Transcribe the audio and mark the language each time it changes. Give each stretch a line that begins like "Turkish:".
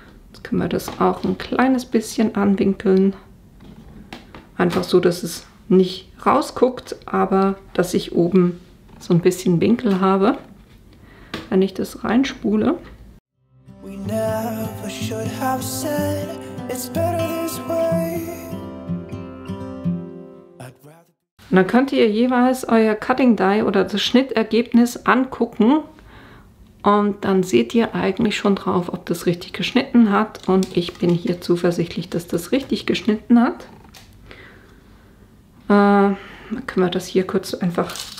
German: Jetzt können wir das auch ein kleines bisschen anwinkeln. Einfach so, dass es nicht rausguckt, aber dass ich oben so ein bisschen Winkel habe, wenn ich das reinspule.
English: We never should have said it's better this way.
German: Und dann könnt ihr jeweils euer Cutting Die oder das Schnittergebnis angucken und dann seht ihr eigentlich schon drauf, ob das richtig geschnitten hat, und ich bin hier zuversichtlich, dass das richtig geschnitten hat. Dann können wir das hier kurz einfach